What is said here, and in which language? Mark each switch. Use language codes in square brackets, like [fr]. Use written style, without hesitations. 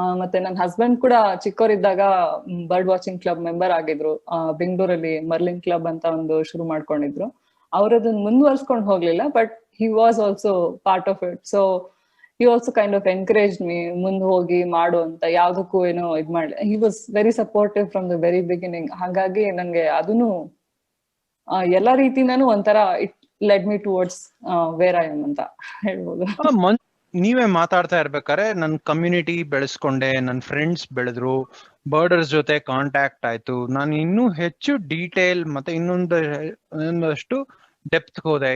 [kn] ಮತ್ತೆ ನನ್ನ ಹಸ್ಬೆಂಡ್ ಕೂಡ ಚಿಕ್ಕವರಿದ್ದಾಗ ಬರ್ಡ್ ವಾಚಿಂಗ್ ಕ್ಲಬ್ ಮೆಂಬರ್ ಆಗಿದ್ರು. ಬೆಂಗಳೂರಲ್ಲಿ ಮರ್ಲಿನ್ ಕ್ಲಬ್ ಅಂತ ಒಂದು ಶುರು ಮಾಡ್ಕೊಂಡಿದ್ರು. ಅವ್ರದನ್ನ ಮುಂದುವರ್ಸ್ಕೊಂಡು ಹೋಗ್ಲಿಲ್ಲ, [en] But he was also part of it. [kn] So [en] he also kind of encouraged me, [kn] ಮುಂದೆ ಹೋಗಿ ಮಾಡು ಅಂತ, ಯಾವ್ದಕ್ಕೂ ಏನೋ ಇದ್ ಮಾಡ್ಲಿ. [en] he was very supportive from the very beginning. [kn] ಹಾಗಾಗಿ ನಂಗೆ ಅದನ್ನು ಎಲ್ಲಾ ರೀತಿಯಿಂದಾನು ಒಂಥರ [en] it led me towards where I am [kn] ಅಂತ ಹೇಳ್ಬೋದು. ನೀವೇ ಮಾತಾಡ್ತಾ ಇರ್ಬೇಕಾದ್ರೆ ನನ್ ಕಮ್ಯುನಿಟಿ ಬೆಳೆಸ್ಕೊಂಡೆ, ನನ್ ಫ್ರೆಂಡ್ಸ್ ಬೆಳೆದ್ರು, ಬರ್ಡರ್ಸ್ ಜೊತೆ ಕಾಂಟ್ಯಾಕ್ಟ್ ಆಯ್ತು, ನಾನು ಇನ್ನೂ ಹೆಚ್ಚು ಡೀಟೇಲ್ ಮತ್ತೆ ಇನ್ನೊಂದಷ್ಟು ಡೆಪ್ತ್ ಹೋದೆ.